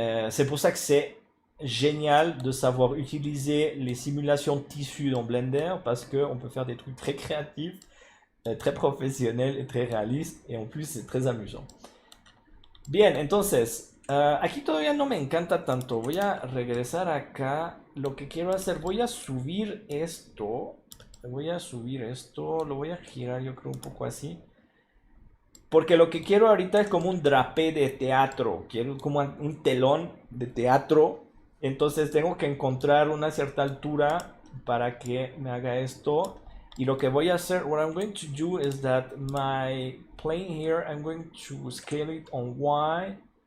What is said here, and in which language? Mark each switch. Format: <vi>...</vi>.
<fr>C'est pour ça que c'est génial de savoir utiliser les simulations de tissus dans Blender parce qu'on peut faire des trucs très créatifs, très professionnels et très réalistes et en plus c'est très amusant.</fr> <es>Bien, entonces... aquí todavía no me encanta tanto. Voy a regresar acá. Lo que quiero hacer, voy a subir esto. Lo voy a girar yo creo un poco así. Porque lo que quiero ahorita es como un drapé de teatro. Quiero como un telón de teatro. Entonces tengo que encontrar una cierta altura para que me haga esto. Y lo que voy a hacer,</es> <en>what I'm going to do is that my plane here, I'm going to scale it on Y.</en>